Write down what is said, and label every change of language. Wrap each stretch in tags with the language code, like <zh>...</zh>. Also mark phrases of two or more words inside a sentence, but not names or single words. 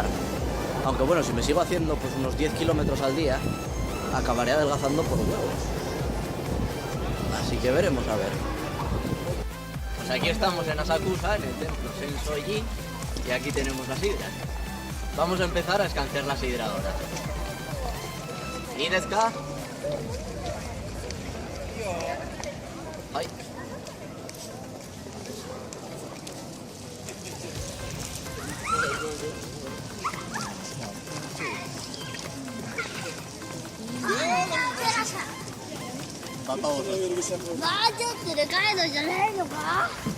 <es>Aunque bueno, si me sigo haciendo pues unos 10 kilómetros al día, acabaré adelgazando por huevos. Así que veremos a ver. Pues aquí estamos en Asakusa, en el templo Sensoji, y aquí tenemos la sidra. Vamos a empezar a escanciar la sidra ahora.</es> <ja>¿Y ですか? ¡Ay! まあちょっとでかいのじゃないのか。</ja>